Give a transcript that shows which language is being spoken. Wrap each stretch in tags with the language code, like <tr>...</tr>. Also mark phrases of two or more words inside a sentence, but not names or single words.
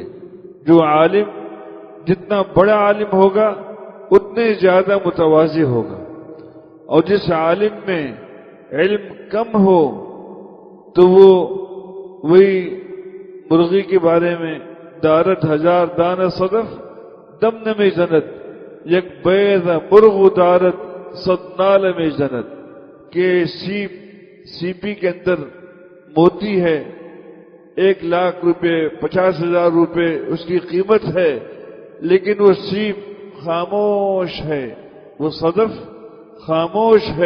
<ur>جو عالم جتنا بڑا عالم ہوگا اتنے زیادہ متواضع ہوگا، اور جس عالم میں علم کم ہو تو وہ وہی مرغی کے بارے میں</ur> <fa>دارت ہزار دانہ صدف دم نمی زنت یک بیض مرغ دارت صد نال میں زنت،</fa> <ur>کہ سیپی کے اندر موتی ہے، 1,00,000 روپے 50,000 روپے اس کی قیمت ہے، لیکن وہ سیپ خاموش ہے، وہ صدف خاموش ہے.</ur>